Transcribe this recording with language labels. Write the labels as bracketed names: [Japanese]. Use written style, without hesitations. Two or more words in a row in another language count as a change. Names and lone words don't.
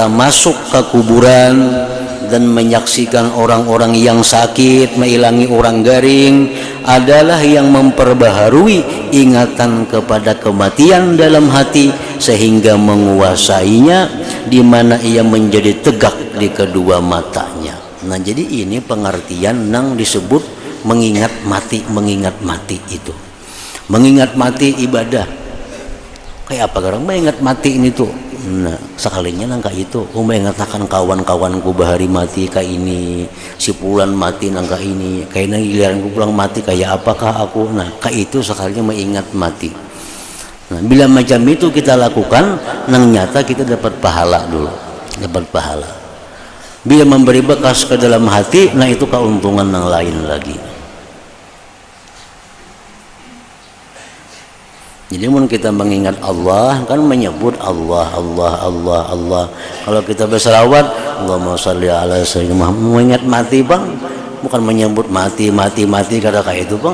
[Indonesian] masuk ke kuburan dan menyaksikan orang-orang yang sakit, mengilangi orang garing, adalah yang memperbaharui ingatan kepada kematian dalam hati sehingga menguasainya, di mana ia menjadi tegak di kedua matanya. Nah jadi ini pengertian yang disebut mengingat mati itu. Mengingat mati ibadah. Kayak apa orang mengingat mati ini tuh? [Banjar] Nah, sekalinya nangka itu, mengatakan kawan-kawanku bahari mati kayak ini, si pulan mati nangka ini, kayaknya giliranku pulang mati kayak apakah aku? Nah, kayak itu sekalinya mengingat mati. Nah, bila macam itu kita lakukan, nang nyata kita dapat pahala dulu, dapat pahala. [Indonesian] Bila memberi bekas ke dalam hati, nah itu keuntungan yang lain lagi. [Banjar] Jadi mun kita mengingat Allah kan menyebut Allah. [Indonesian] Kalau kita berselawat, [Arabic] اللهم صل على سيدنا محمد, [Indonesian] mengingat mati bang, bukan menyebut mati kata kayak itu bang.